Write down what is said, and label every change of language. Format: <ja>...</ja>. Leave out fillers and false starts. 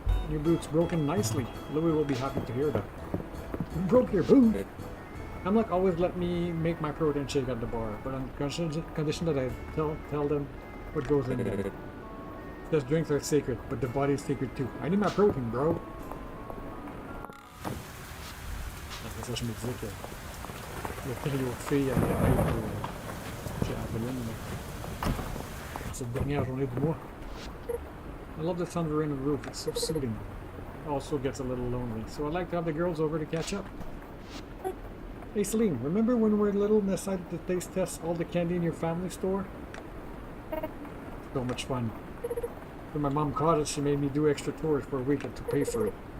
<en>Your boot's broken nicely. Louis will be happy to hear that. You broke your boot? Hamlock always let me make my protein shake at the bar, but on condition that I tell them what goes in there. Those drinks are sacred, but the body is sacred too. I need my protein, bro.</en> <fr>Ça, je me disais que le trio de filles allait être chez Aveline cette dernière journée du mois.</fr> <en>I love the thunder in the roof. It's so soothing. Also gets a little lonely, so I like to have the girls over to catch up. Hey Celine, remember when we were little and decided to taste test all the candy in your family store? So much fun. When my mom caught it, she made me do extra chores for a week to pay for it.</en>